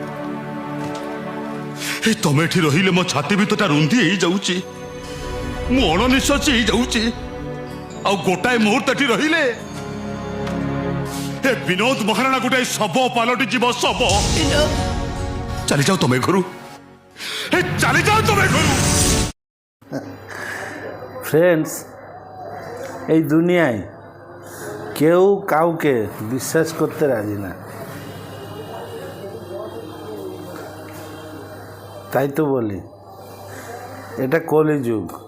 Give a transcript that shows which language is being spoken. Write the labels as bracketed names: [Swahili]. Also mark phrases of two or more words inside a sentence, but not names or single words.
[Odia] ତମେ ଏଠି ରହିଲେ ମୋ ଛାତି ଭିତରଟା ରୁନ୍ଧି ହେଇଯାଉଛି, ମୁଁ ଅଣନିଶ୍ୱାସୀ ହେଇଯାଉଛି। ଆଉ ଗୋଟାଏ ମୁହୂର୍ତ୍ତ ଏଠି ରହିଲେ ଏ ବିନୋଦ ମହାରାଣା ଗୋଟାଏ ଶବ ପାଲଟି ଯିବ, ଶବ। ଚାଲିଯାଅ ତମେ ଘରୁ, ଚାଲିଯାଅ ତମେ ଘରୁ। [Bangla] ফ্রেন্ডস, এই দুনিয়ায় কেউ কাউকে বিশ্বাস করতে রাজি না। তাই তো বলি এটা কলিযুগ।